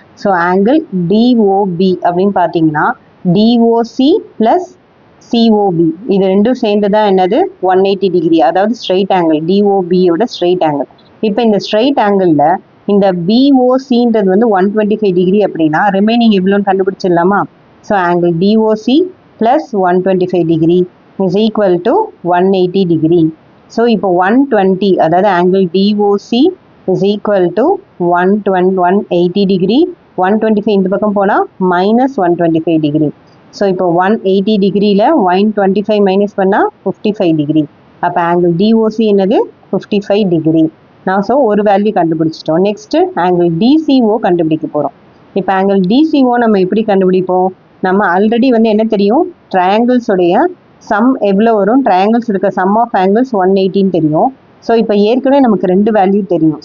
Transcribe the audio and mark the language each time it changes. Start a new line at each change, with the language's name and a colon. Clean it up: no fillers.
Tamil: So angle DOP அப்படின்னு பார்த்தீங்கன்னா DOC plus COP இது ரெண்டும் சேர்ந்து தான் என்னது? 180 டிகிரி. அதாவது ஸ்ட்ரெயிட் ஆங்கிள், டிஓபியோட ஸ்ட்ரெயிட் ஆங்கிள். இப்போ இந்த ஸ்ட்ரெயிட் ஆங்கிளில் இந்த பிஓசின்றது வந்து 125 டிகிரி அப்படின்னா ரிமைனிங் எவ்வளோன்னு கண்டுபிடிச்சிடலாமா?
English: So angle DOC plus 125 degree is equal to 180 degree. So இப்போ 120 அதாவது angle DOC is equal to 180 degree.
Tamil: 125 இந்த பக்கம் போனால் minus 125 degree. So இப்போ 180 degreeல 125 minus பண்ணால் 55 degree. அப்போ angle DOC என்னது? 55 degree. நான் ஸோ ஒரு வேல்யூ கண்டுபிடிச்சிட்டோம். நெக்ஸ்ட்டு angle DCO கண்டுபிடிக்க போகிறோம். இப்போ angle DCO நம்ம எப்படி கண்டுபிடிப்போம்? நம்ம ஆல்ரெடி வந்து என்ன தெரியும்? ட்ரையாங்கிள்ஸோடைய சம் எவ்வளோ வரும்? ட்ரையாங்கிள்ஸ் இருக்க சம் ஆஃப் ஆங்கிள்ஸ் 180 தெரியும். ஸோ இப்போ ஏற்கனவே நமக்கு 2 வேல்யூ தெரியும்.